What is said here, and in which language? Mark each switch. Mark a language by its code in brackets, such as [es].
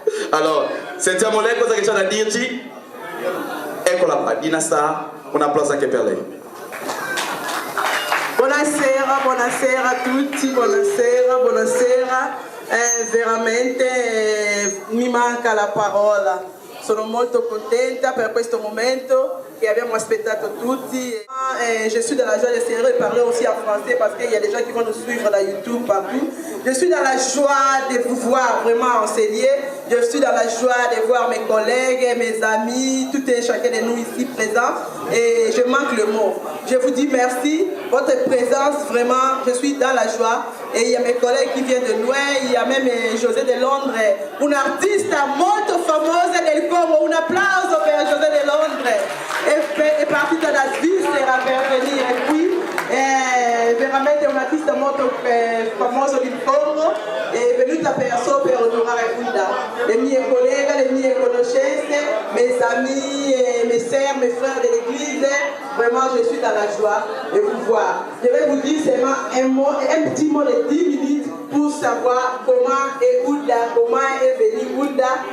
[it] Allora, sentiamo lei cosa che c'ha da dirci. Eccola qua, Dinasta, un applauso anche per lei. Buonasera, buonasera a tutti, buonasera, buonasera. Veramente mi manca la parola. Sono molto contenta per questo momento che abbiamo aspettato tutti. [fr] Je suis dans la joie de Seigneur et parler aussi en français parce qu'il y a des gens qui vont nous suivre sur YouTube partout. Je suis dans la joie de vous voir vraiment enseigner. Je suis dans la joie de voir mes collègues, mes amis, tout et chacun de nous ici présents. Et je manque le mot. Je vous dis merci. Votre présence, vraiment, je suis dans la joie. Et il y a mes collègues qui viennent de loin. Il y a même José de Londres, un artiste [it] molto famoso del Congo. Un applauso per José de Londres. È partito da Svizzera per venire qui. È veramente un artista molto famoso del Congo. È venuta per onorare Hulda. [fr] Les [it] miei [fr] collègues, les [it] miei conoscenze, [fr] mes amis, mes sœurs, mes frères de l'église, vraiment je suis dans la joie de vous voir. Je vais vous dire seulement un petit mot de 10 minutes pour savoir comment est Hulda, comment est venue Hulda.